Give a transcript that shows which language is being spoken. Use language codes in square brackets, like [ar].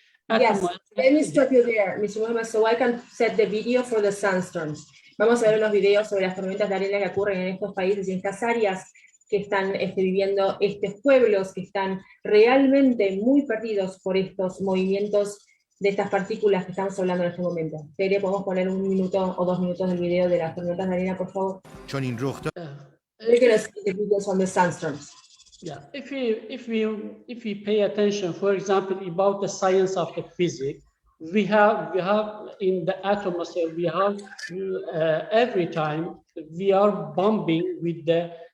[en] Yes, let me stop you there, Mr. Muhammad, so I can set the video for the sandstorms. [es] Vamos a ver unos videos sobre las tormentas de arena que ocurren en estos países y en estas áreas que están viviendo estos pueblos que están realmente muy perdidos por estos movimientos de estas partículas que estamos hablando en este momento. Tere, ¿podemos poner 1 minuto o 2 minutos del video de las tormentas de arena, por favor? [en] We're going to see the videos on the sandstorms. Yeah, if we pay attention, for example, about the science of the physics, we have in the atmosphere, we have every time we are bombing with the